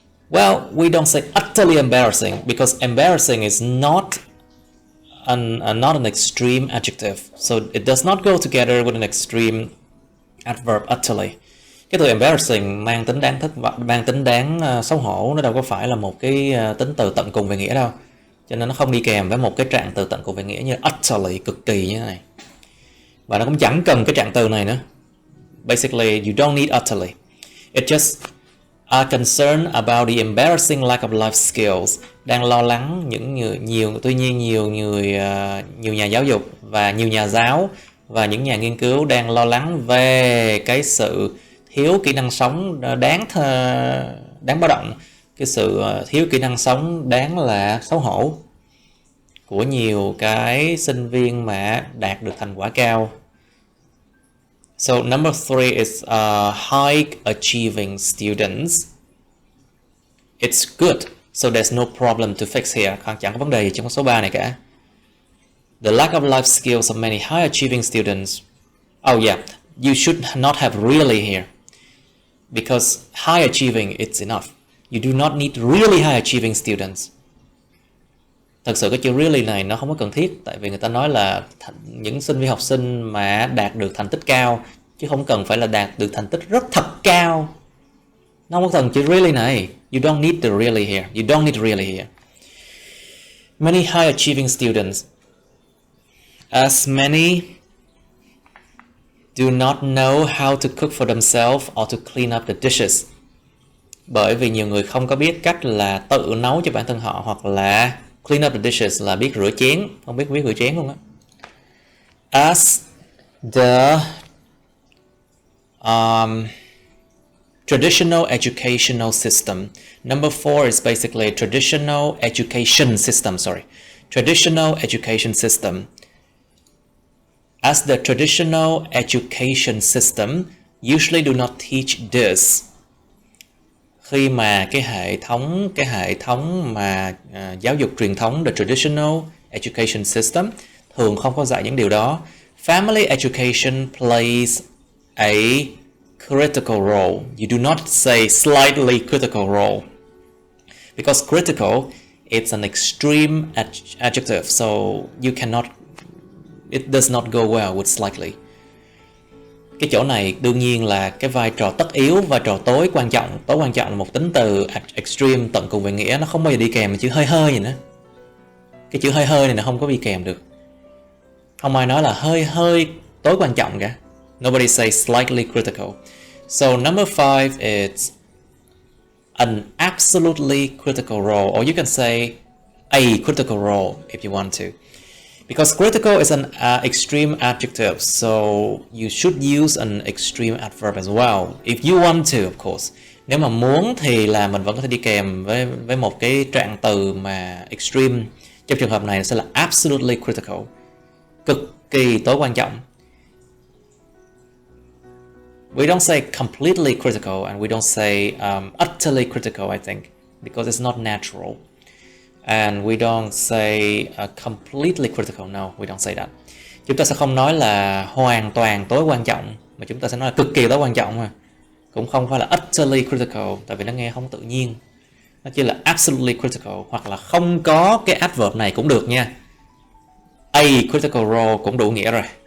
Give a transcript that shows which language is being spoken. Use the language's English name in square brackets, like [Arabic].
[English] Well, we don't say utterly embarrassing, because embarrassing is not an extreme adjective, so it does not go together with an extreme adverb utterly. [Vietnamese] Cái từ embarrassing mang tính đáng xấu hổ, nó đâu có phải là một cái tính từ tận cùng về nghĩa đâu, cho nên nó không đi kèm với một cái trạng từ tận cùng về nghĩa như utterly, cực kỳ như thế này, và nó cũng chẳng cần cái trạng từ này nữa. [English] Basically, you don't need utterly. It just are concerned about the embarrassing lack of life skills. [Vietnamese] Đang lo lắng nhiều nhà giáo dục và nhiều nhà giáo và những nhà nghiên cứu đang lo lắng về cái sự thiếu kỹ năng sống đáng báo động, cái sự thiếu kỹ năng sống đáng là xấu hổ của nhiều cái sinh viên mà đạt được thành quả cao. [English] So number 3 is high achieving students. It's good, so there's no problem to fix here. [Vietnamese] Chẳng có vấn đề gì trong số 3 này cả. [English] The lack of life skills of many high achieving students. Oh yeah, you should not have really here, because high achieving it's enough. You do not need really high achieving students. [Vietnamese] Thật sự cái chữ really này nó không có cần thiết, tại vì người ta nói là những sinh viên học sinh mà đạt được thành tích cao chứ không cần phải là đạt được thành tích rất thật cao. Nó không có cần chữ really này. [English] You don't need the really here. You don't need really here. Many high achieving students, as many do not know how to cook for themselves or to clean up the dishes. [Vietnamese] Bởi vì nhiều người không có biết cách là tự nấu cho bản thân họ, hoặc là [English] clean up the dishes [Vietnamese] là biết rửa chén, không biết rửa chén luôn á. [English] As the traditional educational system. Number 4 is basically traditional education system, Traditional education system. As the traditional education system usually do not teach this. [Vietnamese] Khi mà cái hệ thống mà giáo dục truyền thống, [English] the traditional education system, [Vietnamese] thường không có dạy những điều đó. [English] Family education plays a critical role. You do not say slightly critical role, because critical, it's an extreme adjective, so you cannot, it does not go well with slightly. [Vietnamese] Cái chỗ này đương nhiên là cái vai trò tất yếu, vai trò tối quan trọng là một tính từ extreme tận cùng về nghĩa, nó không bao giờ đi kèm với chữ hơi hơi gì nữa. Cái chữ hơi hơi này nó không có đi kèm được. Không ai nói là hơi tối quan trọng cả. [English] Nobody says slightly critical. So number 5 is an absolutely critical role, or you can say a critical role if you want to. Because critical is an extreme adjective, so you should use an extreme adverb as well, if you want to, of course. [Vietnamese] Nếu mà muốn thì là mình vẫn có thể đi kèm với một cái trạng từ mà extreme. Trong trường hợp này sẽ là [English] absolutely critical, [Vietnamese] cực kỳ tối quan trọng. [English] We don't say completely critical, and we don't say utterly critical, I think, because it's not natural. And we don't say completely critical. No, we don't say that. [Vietnamese] Chúng ta sẽ không nói là hoàn toàn tối quan trọng, mà chúng ta sẽ nói là cực kỳ tối quan trọng. Cũng không phải là [English] utterly critical, [Vietnamese] tại vì nó nghe không tự nhiên. Nó chỉ là [English] absolutely critical, [Vietnamese] hoặc là không có cái adverb này cũng được nha. [English] A critical role [Vietnamese] cũng đủ nghĩa rồi.